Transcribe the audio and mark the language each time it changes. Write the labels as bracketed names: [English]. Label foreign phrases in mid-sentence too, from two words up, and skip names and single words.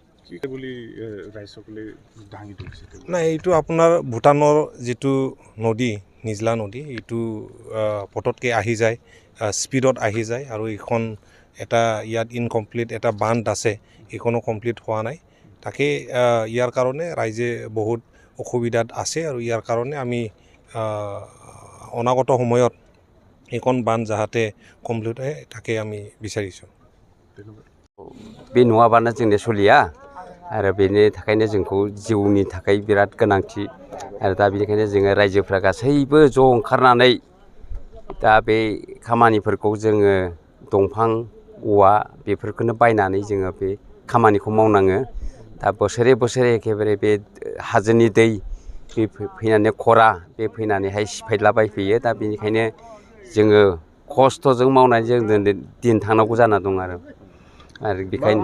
[Assamese] নাই এইটো আপোনাৰ ভূটানৰ যিটো নদী নিজলা নদী এইটো পটককৈ আহি যায় স্পীডত আহি যায় আৰু এইখন এটা ইয়াত ইনকমপ্লিট এটা বান্ধ আছে এইখনো কমপ্লিট হোৱা নাই তাকে ইয়াৰ কাৰণে ৰাইজে বহুত অসুবিধাত আছে আৰু ইয়াৰ কাৰণে আমি অনাগত সময়ত এইখন বান্ধ যাহাতে কমপ্লিট হয় তাকে আমি বিচাৰিছোঁ [Bodo] बे नङाबानो जोंनि सोलिया आरो बेनि थाखायनो जोंखौ जिउनि थाखाय बिराद गोनांथि आरो दा बेनिखायनो जोङो रायजोफ्रा गासैबो ज' ओंखारनानै दा बे खामानिफोरखौ जोङो दंफां औवा बेफोरखौनो बायनानै जोङो बे खामानिखौ मावनाङो दा बोसोरे बोसोरे एखेबारे बे हाजोनि दै बे फैनानै खरा बे फैनानैहाय सिफायलाबायफैयो दा बेनिखायनो जोङो खस्थ'जों मावनानै जों दिन थांनांगौ जाना दं आरो बेखायनो